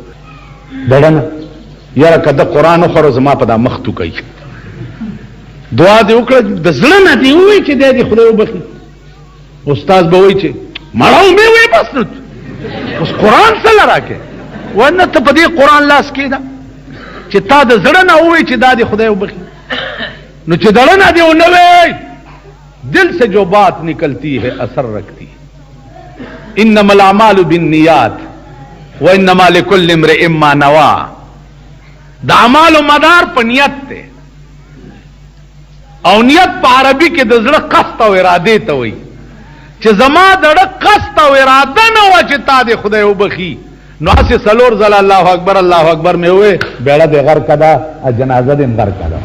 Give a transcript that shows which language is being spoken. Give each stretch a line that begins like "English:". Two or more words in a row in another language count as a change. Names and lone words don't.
Pashto: دړه نه یاره که د قرآن وخورو زما په دا مخ تو کوي، دعا دې وکړه د زړه نه دې ووایي چې دی دې خدای وبخي. استاد به وایي چې مړه مې وایي بس نو اوس قرآن څه له راکې ونه ته په دې قرآن لاس کېږده چې تا د زړه نه ووایي چې دا دې خدای وبخي. نو چې دړه نه دې ونه وایي
Urdu: دل سے جو بات نکلتی ہے اثر رکھتی ہے.
Arabic: انما الاعمال بالنیات وانما لكل امرئ ما نوى.
Pashto: د اعمال مدار په نیت ته، او نیت په عربي کې د زړه قصد او اراده ته وایي چې زما دړه قصد او اراده نه و چې تا دې خدای وبخي. نو هسې څلور ځله
Arabic: الله اکبر الله اکبر
Pashto: مې ووایې بیړه دې غر کړه جنازه دې غر کړه.